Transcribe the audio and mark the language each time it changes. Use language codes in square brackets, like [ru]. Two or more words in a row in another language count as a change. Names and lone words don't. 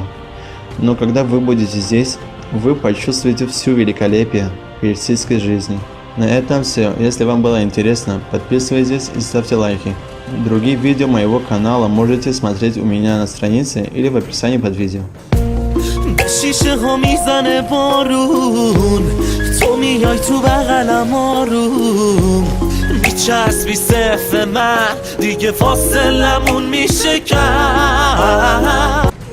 [ru] Но когда вы будете здесь, вы почувствуете всю великолепие персидской жизни. На этом все. Если вам было интересно, подписывайтесь и ставьте лайки. Другие видео моего канала можете смотреть у меня на странице или в описании под видео. [fa] شیشه ها میزنه بارون تو میای تو بغلم آروم میچسبی صف من دیگه فاصلمون میشه کم